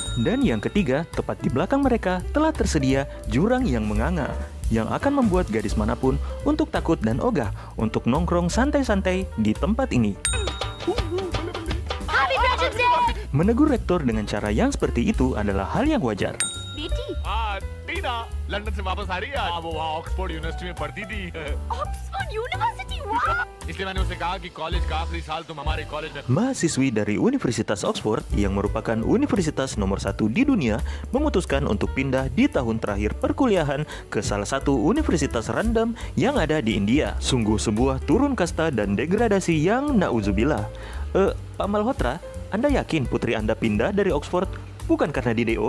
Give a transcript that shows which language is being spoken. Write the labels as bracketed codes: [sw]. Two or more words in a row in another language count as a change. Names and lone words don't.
[id] Dan yang ketiga, tepat di belakang mereka telah tersedia jurang yang menganga yang akan membuat gadis manapun untuk takut dan ogah untuk nongkrong santai-santai di tempat ini. Menegur rektor dengan cara yang seperti itu adalah hal yang wajar. [hi] टीना लंदन से वापस आ रही है आज। वो वहाँ ऑक्सफोर्ड यूनिवर्सिटी में पढ़ती थी। ऑक्सफोर्ड यूनिवर्सिटी, वाह! इसलिए मैंने उसे कहा कि कॉलेज का आखिरी साल तुम हमारे कॉलेज में। [id] Mahasiswi dari Universitas Oxford yang merupakan universitas nomor 1 di dunia memutuskan untuk pindah di tahun terakhir perkuliahan ke salah satu universitas random yang ada di India. Sungguh sebuah turun kasta dan degradasi yang nauzubillah. Pak Malhotra, Anda yakin putri Anda pindah dari Oxford bukan karena di DO?